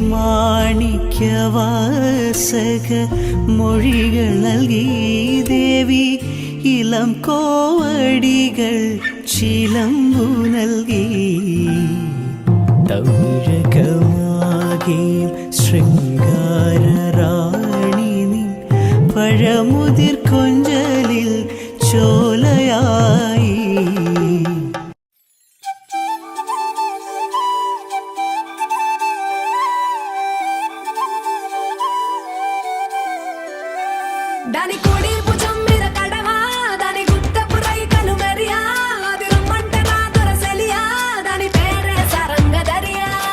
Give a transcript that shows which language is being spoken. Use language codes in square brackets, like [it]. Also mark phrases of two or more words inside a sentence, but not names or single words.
[ml] മാണിക്യവാസക മൊഴികൾ നൽകി ദേവി ഇളം കോവടികൾ ചിലമ്പു നൽകി തൗരകമാകെ ശൃംഗാരറാണി നീ പഴമുതിർ കൊഞ്ചലിൽ ചോലയായി [te] దాని కుడి భుజం మీద కడవా దాని గుత్తపు రైకలు మెరియా అది రమ్మంటే నా దొరసెలియా దాని పేరే సరంగదరియా